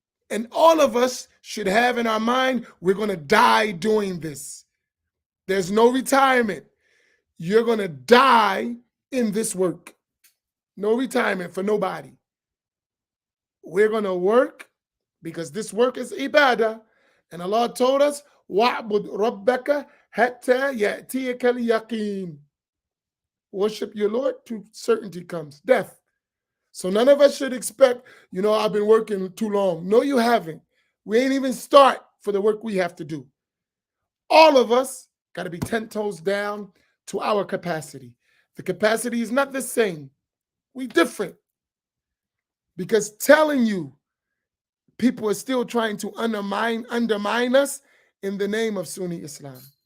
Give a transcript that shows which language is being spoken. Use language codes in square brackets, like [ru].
[en] And all of us should have in our mind, we're going to die doing this. There's no retirement. You're going to die in this work. No retirement for nobody. We're going to work because this work is ibadah. And Allah told us, [ar] وَعْبُدْ رَبَّكَ حَتَّى يَأْتِيَكَ الْيَقِينَ. [en] Worship your Lord till certainty comes, death. So none of us should expect, I've been working too long. No, you haven't. We ain't even start for the work we have to do. All of us got to be 10 toes down to our capacity. The capacity is not the same. We different. Because telling you people are still trying to undermine us in the name of Sunni Islam.